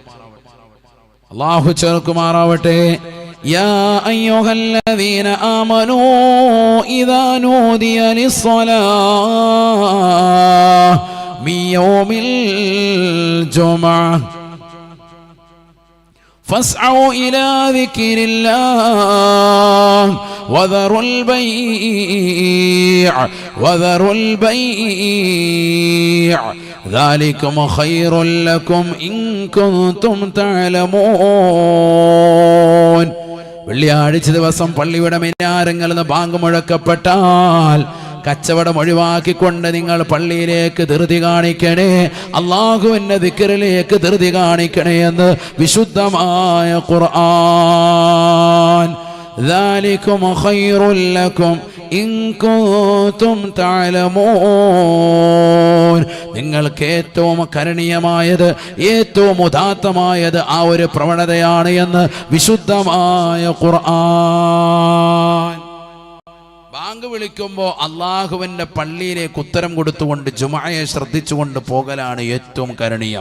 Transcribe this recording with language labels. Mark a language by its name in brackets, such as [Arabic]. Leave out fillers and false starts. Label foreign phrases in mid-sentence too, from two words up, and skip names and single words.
[Arabic] يا أيها الذين آمنوا إذا نودي للصلاة من يوم الجمعة فاسعوا إلى ذكر الله وذروا البيع ذلكم خير لكم إن كنتم تعلمون. [Malayalam] വെള്ളിയാഴ്ച ദിവസം പള്ളിയുടെ മിനാരങ്ങളിൽ നിന്ന് ബാങ്ക് മുഴക്കപ്പെട്ടാൽ കച്ചവടം ഒഴിവാക്കിക്കൊണ്ട് നിങ്ങൾ പള്ളിയിലേക്ക് ധൃതി കാണിക്കണേ, അള്ളാഹുവിന്റെ ദിക്റിലേക്ക് ധൃതി കാണിക്കണേ എന്ന് വിശുദ്ധമായ ഖുർആൻ. [Arabic] ذلكم خير لكم إن كنتم تعلمون. [Malayalam] നിങ്ങൾക്ക് ഏറ്റവും കരണീയമായത്, ഏറ്റവും ഉദാത്തമായത് ആ ഒരു പ്രവണതയാണ് എന്ന് വിശുദ്ധമായ ഖുർആൻ. ബാങ്ക് വിളിക്കുമ്പോൾ അള്ളാഹുവിന്റെ പള്ളിയിലേക്ക് ഉത്തരം കൊടുത്തുകൊണ്ട് ജുമുഅയെ ശ്രദ്ധിച്ചുകൊണ്ട് പോകലാണ് ഏറ്റവും കരണീയം.